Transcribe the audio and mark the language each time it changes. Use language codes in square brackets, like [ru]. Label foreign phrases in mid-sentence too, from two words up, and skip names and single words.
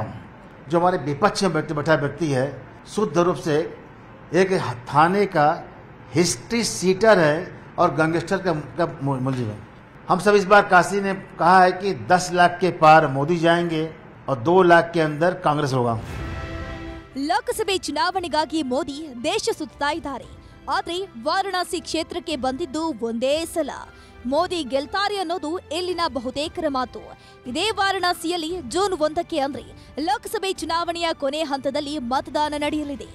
[hi] जो हमारे विपक्ष में बैठा व्यक्ति है, शुद्ध रूप से एक थाने का [en] history sheeter [hi] है और गैंगस्टर का मुलजिम है. हम सब इस बार काशी ने कहा है कि 10 लाख के पार मोदी जाएंगे और 2 लाख के अंदर कांग्रेस होगा. [kn] ಲೋಕಸಭೆ ಚುನಾವಣೆಗಾಗಿ ಮೋದಿ ದೇಶ ಸುತ್ತಾ ಇದ್ದಾರೆ. ಆದ್ರೆ ವಾರಣಾಸಿ ಕ್ಷೇತ್ರಕ್ಕೆ ಬಂದಿದ್ದು ಒಂದೇ ಸಲ. ಮೋದಿ ಗೆಲ್ತಾರೆ ಅನ್ನೋದು ಇಲ್ಲಿನ ಬಹುತೇಕರ ಮಾತು. ಇದೇ ವಾರಣಾಸಿಯಲ್ಲಿ ಜೂನ್ 1ಕ್ಕೆ ಅಂದ್ರೆ ಲೋಕಸಭೆ ಚುನಾವಣೆಯ ಕೊನೆ ಹಂತದಲ್ಲಿ ಮತದಾನ ನಡೆಯಲಿದೆ.